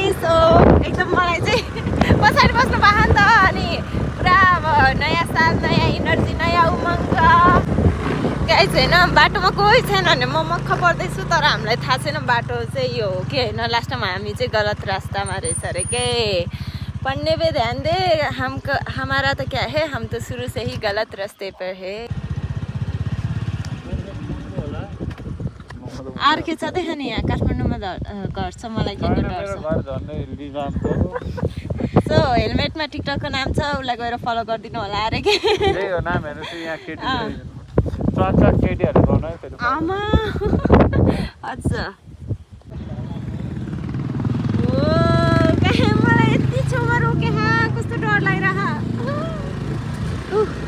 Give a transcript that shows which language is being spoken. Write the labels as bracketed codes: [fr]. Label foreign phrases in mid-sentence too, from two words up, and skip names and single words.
[ne] सो एकदम मलाई चाहिँ पछाडि बस्नु पायो नि त, अनि पुरा अब नयाँ साल, नयाँ इनर्जी, नयाँ उमङ्ग गाइस होइन। बाटोमा कोही छैन भने म मक्ख पर्दैछु, तर हामीलाई थाहा छैन बाटो चाहिँ यो हो कि होइन। [en] last time [ne] हामी चाहिँ गलत रास्तामा रहेछ अरे के। [hi] पढ़ने पे ध्यान दे, हमारा तो क्या है, हम तो शुरू से ही गलत रास्ते पर है। [ne] आर के चाहिँ देखाने यहाँ काठमाडौँमा घर छ, मलाई के डर छ। सो हेलमेटमा टिकटकको नाम छ, उसलाई गएर फलो गरिदिनु होला अरे के। आमा अच्छा मलाई यति छेउमा रोके कस्तो डर लागिरहेको।